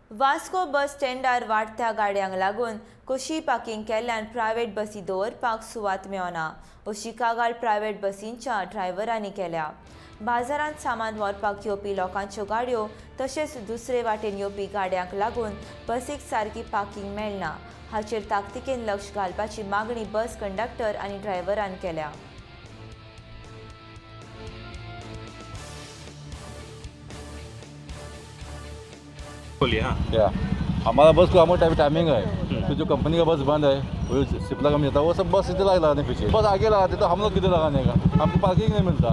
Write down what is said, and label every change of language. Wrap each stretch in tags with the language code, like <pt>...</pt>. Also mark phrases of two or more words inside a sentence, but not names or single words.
<kok>वास्को बस स्टँडार वाडत्या गाडयांक लागून कशी पार्किंग केल्ल्यान प्रायव्हेट बसी दवरपाक सुवात मेळना अशी कागाळ प्रायव्हेट बसींच्या ड्रायव्हरांनी केल्या। बाजारांत सामान व्हरपाक येवपी लोकांच्यो गाडयो तशेंच दुसरे वाटेन येवपी गाडयांक लागून बसीक सारकी पार्किंग मेळना। हाचेर ताकतिकेन लक्ष घालपाची मागणी बस कंडक्टर आनी ड्रायव्हरान केल्या।</kok> <hi>बोलिए। हाँ, क्या हमारा बस को हमारा टाइमिंग है, तो जो कंपनी का बस बंद है वो सिप्ला का मिलता है, वो सब बस इधर लगाने पीछे, बस आगे लगाते तो हम लोग किधर लगाने का, हमको पार्किंग नहीं मिलता।</hi>